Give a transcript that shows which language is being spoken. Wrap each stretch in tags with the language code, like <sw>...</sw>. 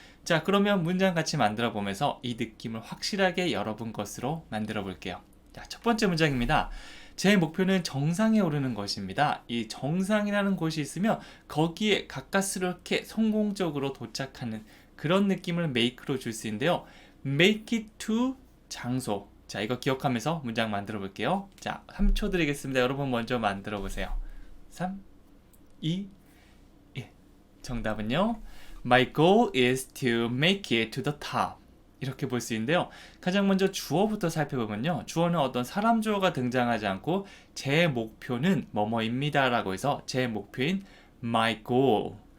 <ko>자, 그러면 문장 같이 만들어 보면서 이 느낌을 확실하게 여러분 것으로 만들어 볼게요. 자, 첫 번째 문장입니다. 제 목표는 정상에 오르는 것입니다. 이 정상이라는 곳이 있으면 거기에 가까스럽게 성공적으로 도착하는 그런 느낌을 make로 줄 수 있는데요.</ko> <en>make it to</en> <ko>장소. 자, 이거 기억하면서 문장 만들어 볼게요. 자, 3초 드리겠습니다. 여러분 먼저 만들어 보세요. 3, 2, 1. 정답은요.</ko> <en>My goal is to make it to the top.</en> <ko>이렇게 볼 수 있는데요. 가장 먼저 주어부터 살펴보면요. 주어는 어떤 사람 주어가 등장하지 않고 제 목표는 뭐뭐입니다 라고 해서 제 목표인 my goal.</ko>